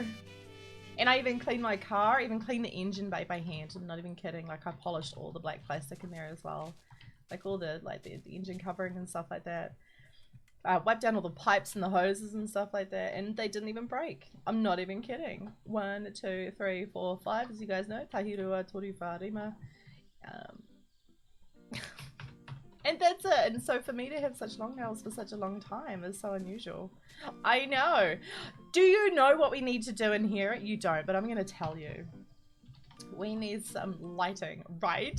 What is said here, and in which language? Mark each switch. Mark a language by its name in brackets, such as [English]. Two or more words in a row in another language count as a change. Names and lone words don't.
[English] And I even cleaned my car, even cleaned the engine bay by hand. I'm not even kidding. Like I polished all the black plastic in there as well. Like all the the engine covering and stuff like that. Wiped down all the pipes and the hoses and stuff like that, and they didn't even break. I'm not even kidding. 1, 2, 3, 4, 5, as you guys know. [Māori] Tahirua toru wharima. [English] And that's it. And so for me to have such long nails for such a long time is so unusual. I know. Do you know what we need to do in here? You don't, but I'm going to tell you. We need some lighting, right?